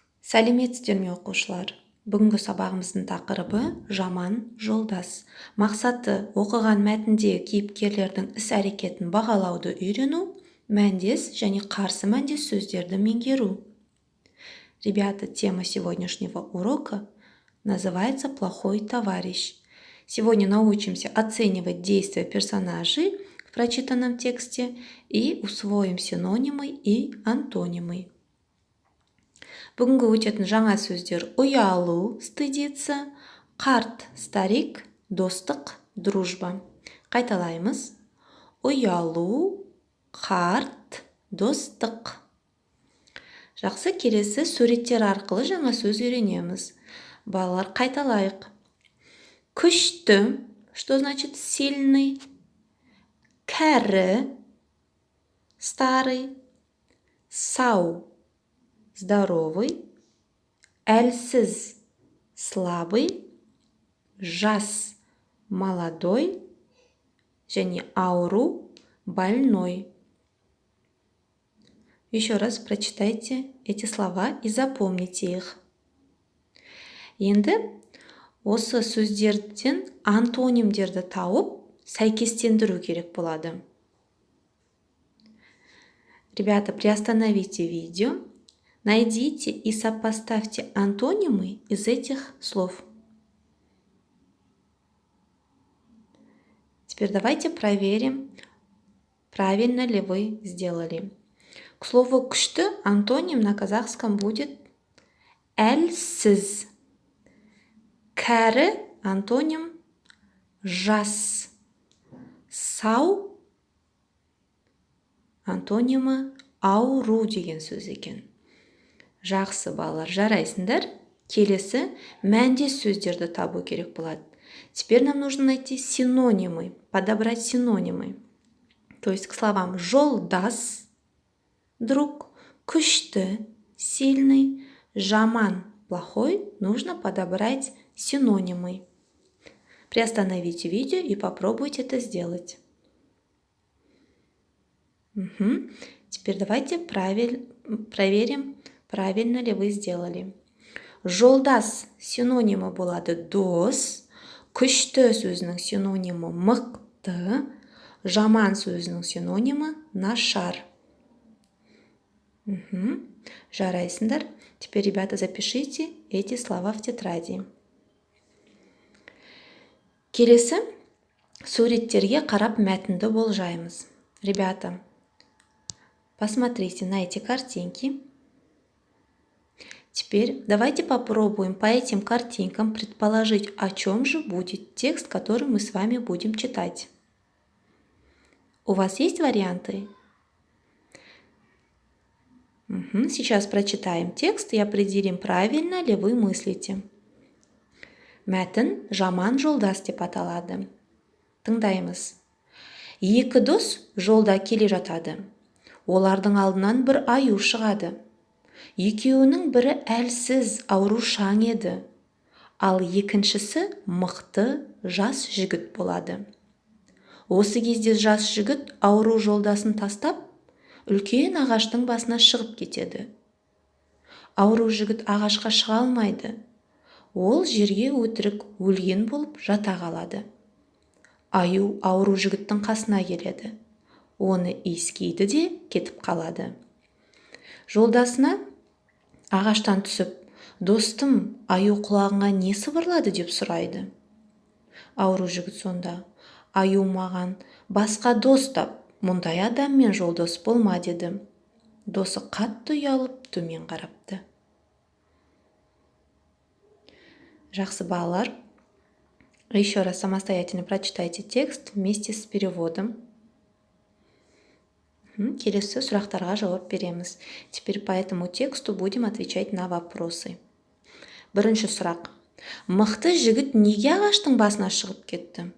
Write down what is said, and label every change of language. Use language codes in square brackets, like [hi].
[kk] Сәлеметсіздер ме оқушылар? Бүгінгі сабағымыздың тақырыбы жаман жолдас. Мақсаты оқыған мәтіндегі кейіпкерлердің іс-әрекетін бағалауды үйрену, мәндес және қарсы мәндес сөздерді меңгеру. [ru] Ребята, тема сегодняшнего урока называется «Плохой товарищ». Сегодня научимся оценивать действия персонажей в прочитанном тексте и усвоим синонимы и антонимы. [kk] Бүгінгі өтетін жаңа сөздер: ұялу, стыдиться, қарт, старик, достық, дружба. Қайталаймыз. Ұялу, қарт, достық. Жақсы, келесі суреттер арқылы жаңа сөз үйренеміз. Балалар, қайталайық. Күшті, [ru] что значит сильный? [kk] Кәрі, старый. Сау, здоровый. Әлсіз, слабый. Жас, молодой. Және ауру, больной. [ru] Еще раз прочитайте эти слова и запомните их. [kk] Енді осы сөздерден антонимдерді тауып, сәйкестендіру керек болады. [ru] Ребята, приостановите видео, найдите и сопоставьте антонимы из этих слов. Теперь давайте проверим, правильно ли вы сделали. К слову күшті антоним на казахском будет әлсіз. [kk] Кәрі антоним жас. Сау антонимі ауру деген сөз екен. Жақсы, балалар, жарайсыңдар. Келесі мәндес сөздерді табу керек болады. [ru] Теперь нам нужно найти синонимы, подобрать синонимы. То есть к словам жолдас, друг, күшті, сильный, жаман, плохой, нужно подобрать синонимы. Приостановите видео и попробуйте это сделать. Теперь давайте проверим, правильно ли вы сделали. [kk] Жолдас синонимі болады дос, күшті сөзінің синонимі мықты, жаман сөзінің синонимі нашар. Жарайсыңдар. [ru] Теперь, ребята, запишите эти слова в тетради. [kk] Келесі суреттерге қарап мәтінді болжаймыз. [ru] Ребята, посмотрите на эти картинки. Теперь давайте попробуем по этим картинкам предположить, о чем же будет текст, который мы с вами будем читать. У вас есть варианты? Сейчас прочитаем текст и определим, правильно ли вы мыслите. [kk] Мәтін жаман жолдас деп аталады. Тыңдаймыз. Екі дос жолда келе жатады. Олардың алдынан бір аю шығады. Екеуінің бірі әлсіз, аурушаң еді. Ал екіншісі мықты жас жігіт болады. Осы кезде жас жігіт ауру жолдасын тастап, үлкен ағаштың басына шығып кетеді. Ауру жігіт ағашқа шыға алмайды. Ол жерге өтірік өлген болып жата қалады. Аю ауру жігіттің қасына келеді. Оны иіскейді де кетіп қалады. Жолдасына ағаштан түсіп, достым, аю құлағыңа не сыбырлады деп сұрайды. Ауру жігіт сонда, аю маған басқа дос тап, мұндай адаммен жолдас болма деді. Досы қатты ұялып төмен қарапты. Жақсы, балалар, [ru] еще раз самостоятельно прочитайте текст вместе с переводом. [kk] Келесі сұрақтарға жауап береміз. [ru] Теперь по этому тексту будем отвечать на вопросы. [kk] Бірінші сұрақ. Мықты жігіт неге ағаштың басына шығып кетті?